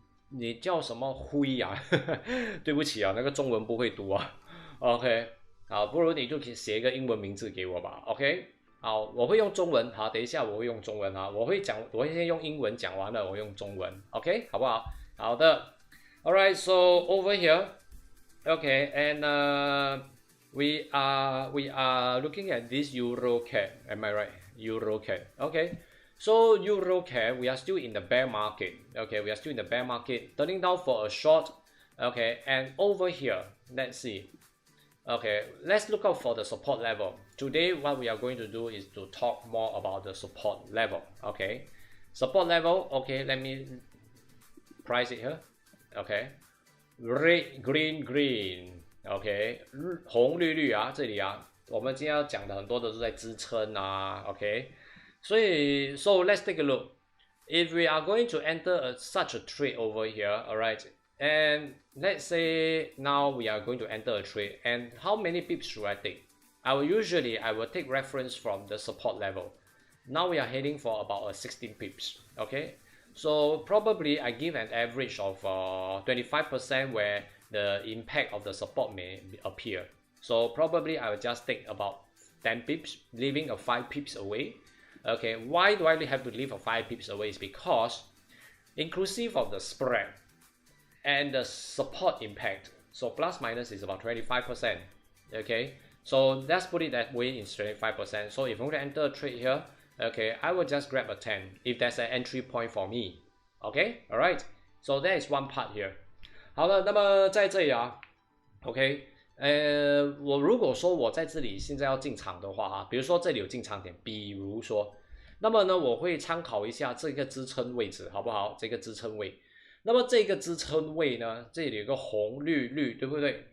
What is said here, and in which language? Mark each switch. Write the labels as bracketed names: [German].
[Chinese] 你叫什么辉啊？对不起啊，那个中文不会读啊。 OK， 好，不如你就写一个英文名字给我吧。 OK， 好，我会用中文。好，等一下我会用中文啊，我会先用英文讲完了，我用中文。 OK， 好不好？好的。 [English] Alright, so over here, okay, and we are looking at this EuroCAD. Am I right? EuroCAD. Okay. So EuroCAD, we are still in the bear market. Okay, we are still in the bear market, turning down for a short. Okay, and over here, let's see. Okay, let's look out for the support level. Today, what we are going to do is to talk more about the support level. Okay, support level. Okay, let me price it here. Okay, red, green, green. [Chinese] Okay, 红绿绿啊，这里啊，我们今天要讲的很多都是在支撑啊。 [English] OK。 So let's take a look. If we are going to enter such a trade over here, all right, and let's say now we are going to enter a trade, and how many pips should I take? I will take reference from the support level. Now we are heading for about 16 pips. Okay, so probably I give an average of 25% where the impact of the support may appear. So probably I will just take about 10 pips, leaving a 5 pips away. Okay, why do I have to leave a 5 pips away? Is because inclusive of the spread and the support impact, so plus minus is about 25%. Okay, so let's put it that way, in 25%. So if I want to enter a trade here, okay, I will just grab a 10 if there's an entry point for me. Okay, alright, so that is one part here. [Chinese] 好了，那么在这里啊 ，OK。我如果说我在这里现在要进场的话哈，比如说这里有进场点，比如说，那么呢，我会参考一下这个支撑位置，好不好？这个支撑位，那么这个支撑位呢，这里有个红绿绿，对不对？